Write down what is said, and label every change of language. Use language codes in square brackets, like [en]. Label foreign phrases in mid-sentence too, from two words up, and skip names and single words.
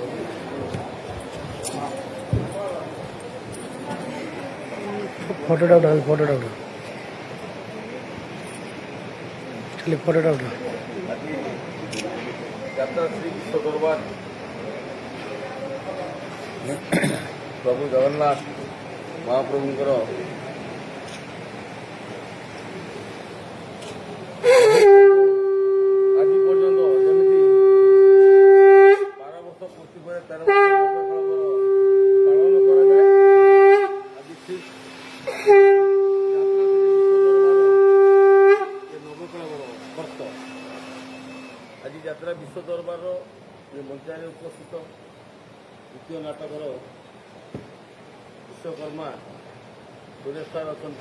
[en] Photo out. Actually, photo out. [or] ଯାତ୍ରା ଶ୍ରୀ ବିଶ୍ୱ ଦରବାର ପ୍ରଭୁ ଜଗନ୍ନାଥ ମହାପ୍ରଭୁଙ୍କର ଆଜି ପର୍ଯ୍ୟନ୍ତ ଯେମିତି 12 ବର୍ଷ ପୂର୍ତ୍ତି ପରେ 13 ବର୍ଷ ପାଳନ କରାଯାଏ ଆଜି ଠିକ୍ ନବକଳେବର ବର୍ଷ ଆଜି ଯାତ୍ରା ବିଶ୍ୱ ଦରବାରର ମଞ୍ଚରେ ଉପସ୍ଥିତ ଦ୍ୱିତୀୟ ନାଟକର ବିଶ୍ୱକର୍ମା ସୁରେଶ ସାର୍ ଅଛନ୍ତି।